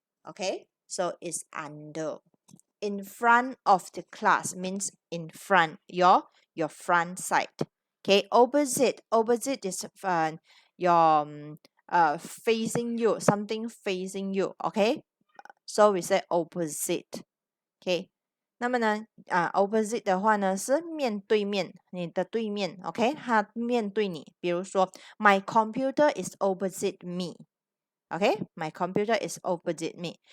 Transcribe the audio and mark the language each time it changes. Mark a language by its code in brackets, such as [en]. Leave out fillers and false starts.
[en] Okay, so it's under. In front of the class means in front, your front side. Okay, opposite is your facing you, something facing you. Okay, so we say opposite. [zh] OK，那么呢，opposite 的话呢是面对面，你的对面，OK，它面对你。比如说， [en] My computer is opposite me。 Okay, my computer is opposite me.